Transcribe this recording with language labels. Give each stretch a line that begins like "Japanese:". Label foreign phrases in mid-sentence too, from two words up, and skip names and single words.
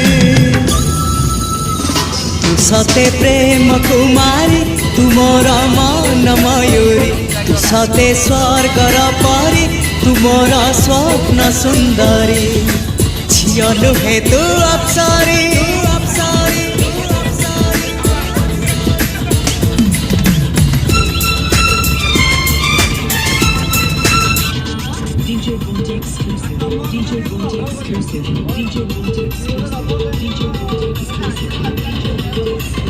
Odia: ତୁ ସତେ ପ୍ରେମ କୁମାରୀ ତୁ ମୋର ମନ ମୟୂରୀ ତୁ ସତେ ସ୍ୱର୍ଗର ପରୀ ତୁ ମୋର ସ୍ୱପ୍ନ ସୁନ୍ଦରୀ ଝିଅ ନୁହେଁ ତୁ ଅପ୍ସରୀ
English: DJ Bunty exclusive. DJ Bunty exclusive. DJ Bunty exclusive. DJ Bunty exclusive.